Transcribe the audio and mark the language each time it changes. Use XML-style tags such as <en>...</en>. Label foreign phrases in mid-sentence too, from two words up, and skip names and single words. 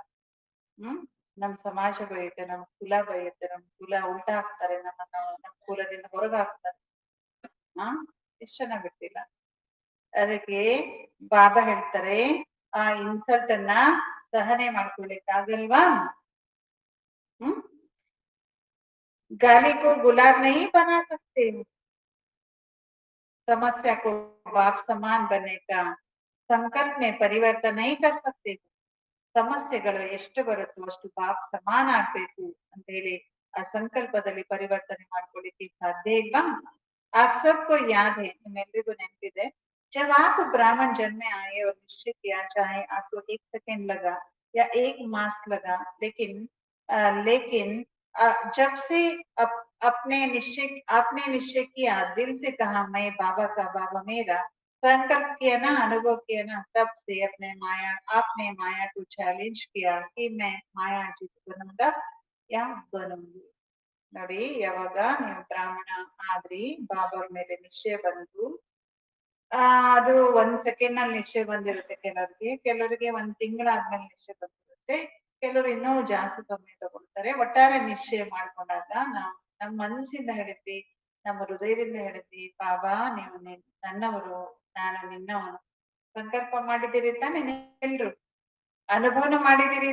<kn>ನಮ್ ಸಮಾಜ ಬೈಯುತ್ತೆ, ನಮ್ ಕುಲ ಬೈಯುತ್ತೆ, ನಮ್ ಕುಲ ಉಲ್ಟಾ ಹಾಕ್ತಾರೆ, ನಮ್ ಕುಲದಿಂದ ಹೊರಗ ಹಾಕ್ತಾರೆ. ಎಷ್ಟ್ ಜನ ಬಿಟ್ಟಿಲ್ಲ. ಅದಕ್ಕೆ ಬಾಬಾ ಹೇಳ್ತಾರೆ, ಆ ಇನ್ಸಲ್ಟ್ ಅನ್ನ ಸಹನೆ ಮಾಡ್ಕೊಳ್ಲಿಕ್ಕಾಗಲ್ವಾ?</kn> <hi>गाली को गुलाब नहीं बना सकते, समस्या को बाप समान बनने का संकल्प में परिवर्तन नहीं कर सकते.</hi> <kn>ಸಮಸ್ಯೆಗಳು ಎಷ್ಟು ಬರುತ್ತೋ ಅಷ್ಟು</kn> <hi>बाप समान</hi> <kn>ಆಗ್ಬೇಕು ಅಂತ ಹೇಳಿ ಆ ಸಂಕಲ್ಪದಲ್ಲಿ ಪರಿವರ್ತನೆ ಮಾಡ್ಕೊಳ್ಳಿಕ್ಕೆ ಸಾಧ್ಯ ಇಲ್ವಾ?</kn> <hi>आप सबको याद है,</hi> <kn>ನಿಮ್ಮೆಲ್ಲರಿಗೂ ನೆನಪಿದೆ,</kn> <hi>जब आप ब्राह्मण जन्म में आए और निश्चय किया, चाहे आपको 1 सेकंड लगा या 1 मास लगा, लेकिन जब से आपने निश्चय किया, दिल से कहा मैं बाबा का, बाबा मेरा, संकल्प किया ना, अनुभव किया ना, तब से आपने माया को चैलेंज किया कि मैं माया जीत बनूंगा या बनूंगी.</hi> <kn>ನೋಡಿ, ಯಾವಾಗ ನೀವು ಬ್ರಾಹ್ಮಣ ಆದ್ರಿ, ಬಾಬಾ ಮೇಲೆ ನಿಶ್ಚಯ ಬಂದು ಅದು 1 ಸೆಕೆಂಡ್ ನಲ್ಲಿ ನಿಶ್ಚಯ ಬಂದಿರುತ್ತೆ ಕೆಲವರಿಗೆ 1 ತಿಂಗಳಾದ್ಮೇಲೆ ನಿಶ್ಚಯ ಬಂದಿರುತ್ತೆ, ಕೆಲವರು ಇನ್ನೂ ಜಾಸ್ತಿ ಸಮಯ ತಗೊಳ್ತಾರೆ. ಒಟ್ಟಾರೆ ನಿಶ್ಚಯ ಮಾಡ್ಕೊಂಡಾಗ ನಾವು ನಮ್ಮ ಮನಸ್ಸಿಂದ ಹೇಳಿದ್ವಿ, ನಮ್ಮ ಹೃದಯದಿಂದ ಹೇಳಿದ್ವಿ, ಬಾಬಾ ನೀವು ನನ್ನವರು, ನಾನು ನಿನ್ನವನು, ಸಂಕಲ್ಪ ಮಾಡಿದ್ದೀರಿ ತಾನೆ ಎಲ್ರು, ಅನುಭವನ ಮಾಡಿದಿರಿ.</kn>